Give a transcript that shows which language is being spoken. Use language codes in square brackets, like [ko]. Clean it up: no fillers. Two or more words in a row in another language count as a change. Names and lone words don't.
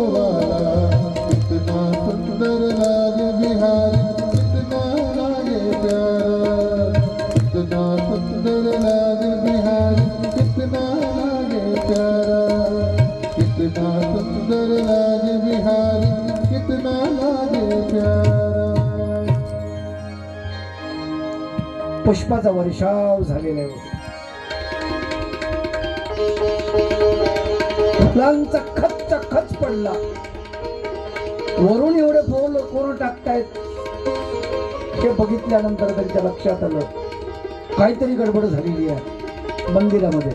[bho] वाला कितना सुंदर लागे बिहारी कितना लागे प्यारा कितना सुंदर लागे बिहारी कितना लागे प्यारा कितना सुंदर लागे बिहारी कितना लागे प्यारा [mr] पुष्पाचा वर्षाव झालेला आहे. फुलांचा खच पडला. वरून एवढे फुल कोण टाकतायत हे बघितल्यानंतर त्यांच्या लक्षात आलं काहीतरी गडबड झालेली आहे मंदिरामध्ये.